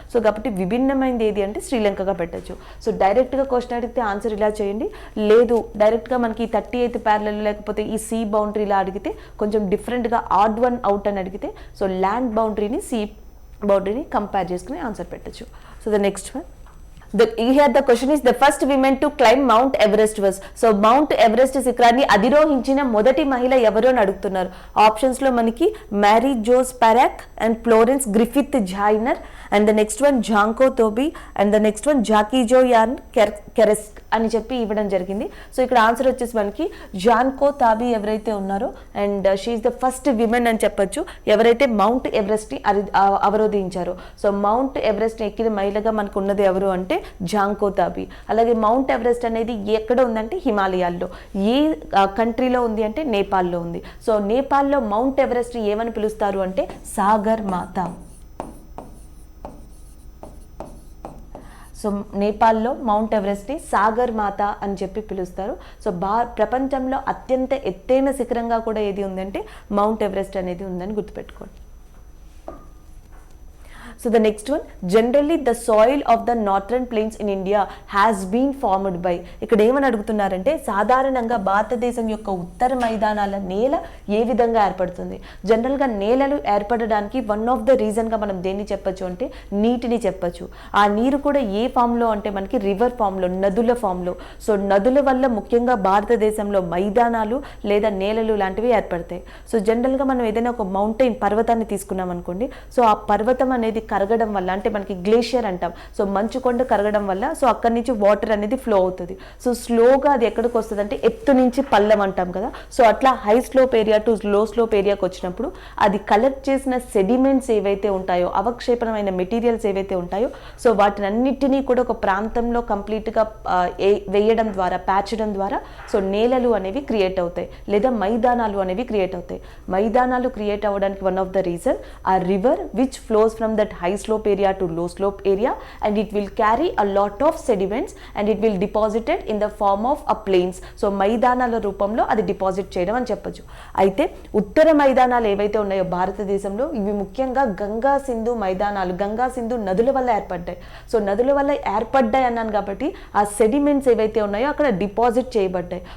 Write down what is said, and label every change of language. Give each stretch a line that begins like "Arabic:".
Telugu: So కాబట్టి విభిన్నమైనది ఏది అంటే శ్రీలంకగా పెట్టచ్చు. సో డైరెక్ట్గా క్వశ్చన్ అడిగితే ఆన్సర్ ఇలా చేయండి, లేదు డైరెక్ట్గా మనకి 38th ప్యారలల్ లేకపోతే ఈ సీ బౌండరీలా అడిగితే కొంచెం డిఫరెంట్గా ఆడ్ వన్ అవుట్ అని అడిగితే సో ల్యాండ్ బౌండరీని సీ బౌండరీని కంపేర్ చేసుకుని ఆన్సర్ పెట్టచ్చు.
English: So the next one Here the question is the first women to climb Mount Everest was.
Telugu: So Mount Everest శిఖరాన్ని అధిరోహించిన మొదటి మహిళ ఎవరు అని అడుగుతున్నారు. ఆప్షన్స్ లో మనకి marry Jose పారాక్ and Florence Griffith జాయ్నర్ and the next one జాంకో తోబీ and the next one జాకీజో an కెరెస్క్ అని చెప్పి ఇవ్వడం జరిగింది. సో ఇక్కడ ఆన్సర్ వచ్చేసి మనకి జాన్కో తాబీ ఎవరైతే ఉన్నారో
English: and she is the first women
Telugu: అని చెప్పొచ్చు ఎవరైతే మౌంట్ ఎవరెస్ట్ ని అవరోధించారో. సో మౌంట్ ఎవరెస్ట్ ని ఎక్కిన మహిళగా మనకు ఉన్నది ఎవరు అంటే జాంకో తాబీ. అలాగే మౌంట్ ఎవరెస్ట్ అనేది ఎక్కడ ఉందంటే హిమాలయాల్లో. ఏ కంట్రీలో ఉంది అంటే నేపాల్లో ఉంది. సో నేపాల్లో మౌంట్ ఎవరెస్ట్ ఏమని పిలుస్తారు అంటే సాగర్ మాత. సో నేపాల్లో మౌంట్ ఎవరెస్ట్ని సాగర్ మాత అని చెప్పి పిలుస్తారు. సో ప్రపంచంలో అత్యంత ఎత్తైన శిఖరంగా కూడా ఏది ఉందంటే మౌంట్ ఎవరెస్ట్ అనేది ఉందని గుర్తుపెట్టుకోండి.
English: So the next one, generally the soil of the northern plains in India has been formed by.
Telugu: ఇక్కడ ఏమని అడుగుతున్నారంటే సాధారణంగా భారతదేశం యొక్క ఉత్తర మైదానాల నేల ఏ విధంగా ఏర్పడుతుంది. జనరల్గా నేలలు ఏర్పడడానికి వన్ ఆఫ్ ద రీజన్గా మనం దేన్ని చెప్పచ్చు అంటే నీటిని చెప్పచ్చు. ఆ నీరు కూడా ఏ ఫామ్లో అంటే మనకి రివర్ ఫామ్లో, నదుల ఫామ్లో. సో నదుల వల్ల ముఖ్యంగా భారతదేశంలో మైదానాలు లేదా నేలలు లాంటివి ఏర్పడతాయి. సో జనరల్గా మనం ఏదైనా ఒక మౌంటైన్ పర్వతాన్ని తీసుకున్నాం అనుకోండి. సో ఆ పర్వతం అనేది కరగడం వల్ల అంటే మనకి గ్లేషియర్ అంటాం. సో మంచు కొండ కరగడం వల్ల సో అక్కడి నుంచి వాటర్ అనేది ఫ్లో అవుతుంది. సో స్లోగా అది ఎక్కడికి వస్తుంది అంటే ఎత్తు నుంచి పల్లం అంటాం కదా. సో అట్లా హై స్లోప్ ఏరియా టు లో స్లోప్ ఏరియాకి వచ్చినప్పుడు అది కలెక్ట్ చేసిన సెడిమెంట్స్ ఏవైతే ఉంటాయో, అవక్షేపణమైన మెటీరియల్స్ ఏవైతే ఉంటాయో, సో వాటిని అన్నిటినీ కూడా ఒక ప్రాంతంలో కంప్లీట్గా వేయడం ద్వారా, ప్యాచడం ద్వారా సో నేలలు అనేవి క్రియేట్ అవుతాయి లేదా మైదానాలు అనేవి క్రియేట్ అవుతాయి. మైదానాలు క్రియేట్ అవ్వడానికి
English: One of the reason a river which flows from that high slope area to low slope area and it will carry a lot of sediments and it will deposit it in the form of a plains.
Telugu: So మైదానాల రూపంలో అది deposit చేయడం అని చెప్పొచ్చు. అయితే ఉత్తర మైదానాలు ఏవైతే ఉన్నాయో భారతదేశంలో ఇవి ముఖ్యంగా గంగా సింధు మైదానాలు, గంగా సింధు నదుల వల్ల ఏర్పడ్డాయి. సో నదుల వల్ల ఏర్పడ్డాయి అన్నాను కాబట్టి ఆ సెడిమెంట్స్ ఏవైతే ఉన్నాయో అక్కడ డిపాజిట్ చేయబడ్డాయి.